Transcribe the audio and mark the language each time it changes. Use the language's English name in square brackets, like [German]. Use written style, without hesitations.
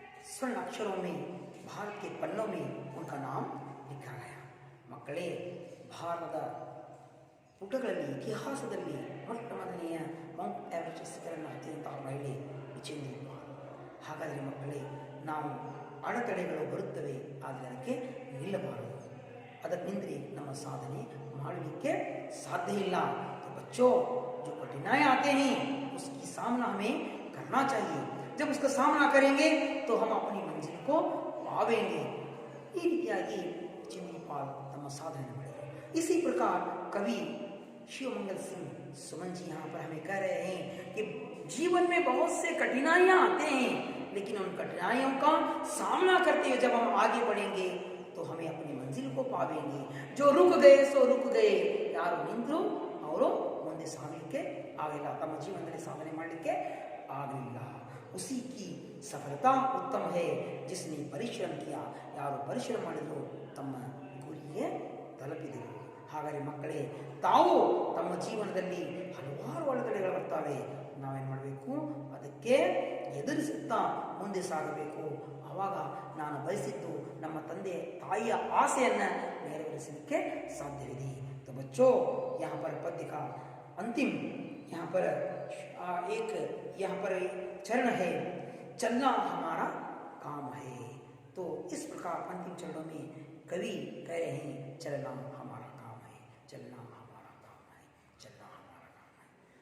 [Hindi] स्वर्ण अक्षरों में भारत के पन्नों में उनका नाम लिखा गया. [Kannada] ಮಕ್ಕಳೇ, ಭಾರತದ ಪುಟಗಳಲ್ಲಿ ಇತಿಹಾಸದಲ್ಲಿ ಮೊಟ್ಟ ಮೊದಲನೆಯ ಮೌಂಟ್ ಎವರೆಸ್ಟ್ ಶಿಖರವನ್ನು ಹತ್ತಿದಂತಹ ಮಹಿಳೆ ವಿಚೇಂದ್ರಿ ಪಾಲ್. ಹಾಗಾದರೆ ಮಕ್ಕಳೇ, ನಾವು ಅಡೆತಡೆಗಳು ಬರುತ್ತವೆ, ಆದರೆ ಅದಕ್ಕೆ ನಿಲ್ಲಬಾರದು. ಅದಕ್ಕಿಂದ್ರೆ ನಮ್ಮ ಸಾಧನೆ ಮಾಡಲಿಕ್ಕೆ ಸಾಧ್ಯ ಇಲ್ಲ. [Hindi] तो बच्चों जो कठिनाई आते हैं उसकी सामना हमें करना चाहिए. जब उसका सामना करेंगे तो हम अपनी मंजिल को पावेंगे. [Kannada] ಈ ರೀತಿಯಾಗಿ ಚಿಂದಿಪಾಲ್ ತಮ್ಮ ಸಾಧನೆ ಮಾಡಿದರು. [Hindi] इसी प्रकार कवि शिवमंगल सिंह सुमन जी यहाँ पर हमें कह रहे हैं कि जीवन में बहुत से कठिनाइयां आते हैं, लेकिन उन कठिनाइयों का सामना करते हुए जब हम आगे बढ़ेंगे तो हमें अपनी मंजिल को पावेंगे. जो रुक गए सो रुक गए, [Kannada] ಯಾರು ನಿಂತರು ಅವರು ಮುಂದೆ ಸಾಗಲಿಕ್ಕೆ ಆಗಲಿಲ್ಲ, ತಮ್ಮ ಜೀವನದಲ್ಲಿ ಸಾಧನೆ ಮಾಡಲಿಕ್ಕೆ ಆಗಲಿಲ್ಲ. [Hindi] उसी की सफलता उत्तम है जिसने परिश्रम किया. [Kannada] ಯಾರು ಪರಿಶ್ರಮ ಮಾಡಿದ್ರು ತಮ್ಮ ಗುರಿಗೆ ತಲುಪಿದರು. ಹಾಗಾದರೆ ಮಕ್ಕಳೇ, ತಾವು ತಮ್ಮ ಜೀವನದಲ್ಲಿ ಹಲವಾರು ಒಳಗಡೆಗಳು ಬರ್ತವೆ. ನಾವೇನು ಮಾಡಬೇಕು? ಅದಕ್ಕೆ ಎದುರಿಸುತ್ತಾ ಮುಂದೆ ಸಾಗಬೇಕು. ಆವಾಗ ನಾನು ಬಯಸಿದ್ದು ನಮ್ಮ ತಂದೆ ತಾಯಿಯ ಆಸೆಯನ್ನು ನೆರವೇರಿಸಲಿಕ್ಕೆ ಸಾಧ್ಯವಿದೆ. [Hindi] तो बच्चों, यहाँ पर पद्य का अंतिम यहाँ पर चरण है, चलना हमारा काम है. तो इस प्रकार अंतिम चरणों में कवि कह रहे हैं चलना हमारा काम है, चलना हमारा काम है, चलना हमारा काम है.